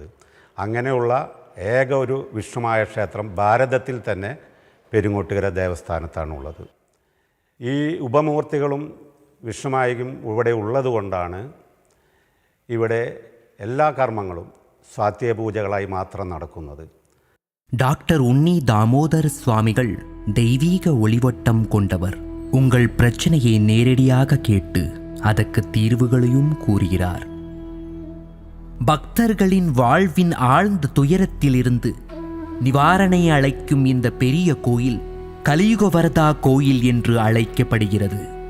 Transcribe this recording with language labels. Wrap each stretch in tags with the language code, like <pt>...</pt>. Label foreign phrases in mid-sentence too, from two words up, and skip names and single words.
<ml>അങ്ങനെയുള്ള ഏക ഒരു വിഷ്ണുമായ ക്ഷേത്രം ഭാരതത്തിൽ തന്നെ പെരുങ്ങോട്ടുകര ദേവസ്ഥാനത്താണുള്ളത്. ഈ ഉപമൂർത്തികളും വിഷ്ണുമായയും ഇവിടെ ഉള്ളതുകൊണ്ടാണ് ഇവിടെ എല്ലാ കർമ്മങ്ങളും സ്വാത്യപൂജകളായി മാത്രം നടക്കുന്നത്.</ml> <ta>டாக்டர் உன்னி தாமோதர் சுவாமிகள் தெய்வீக ஒளிவட்டம் கொண்டவர். உங்கள் பிரச்சனையை நேரடியாக கேட்டு அதற்கு தீர்வுகளையும் கூறுகிறார். பக்தர்களின் வாழ்வின் ஆழ்ந்த துயரத்திலிருந்து நிவாரணை அளிக்கும் இந்த பெரிய கோயில் கலியுகவரதா கோயில் என்று அழைக்கப்படுகிறது.</ta>